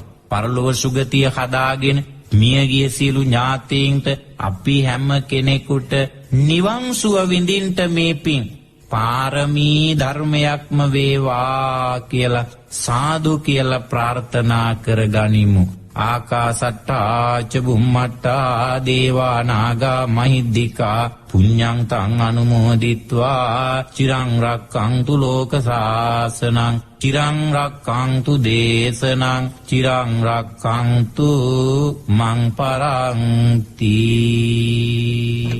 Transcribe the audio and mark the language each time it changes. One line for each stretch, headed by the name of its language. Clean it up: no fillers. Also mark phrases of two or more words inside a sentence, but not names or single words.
Sinhala: පරලොව සුගතිය හදාගෙන මියගිය සියලු ඥාතීන්ට අපි හැම කෙනෙකුට නිවන් සුව විඳින්ට මේ පින් පාරමී ධර්මයක්ම වේවා කියලා සාදු කියලා ප්‍රාර්ථනා කරගනිමු.
Pali: ආකාසට්ටා ච බුම්මට්ටා දේවා නාග මහිද්దికා පුඤ්ඤං තං අනුමෝදිත්වා චිරං රක්ඛන්තු ලෝක සාසනං චිරං රක්ඛන්තු දේශනං චිරං රක්ඛන්තු මං පරන්ති.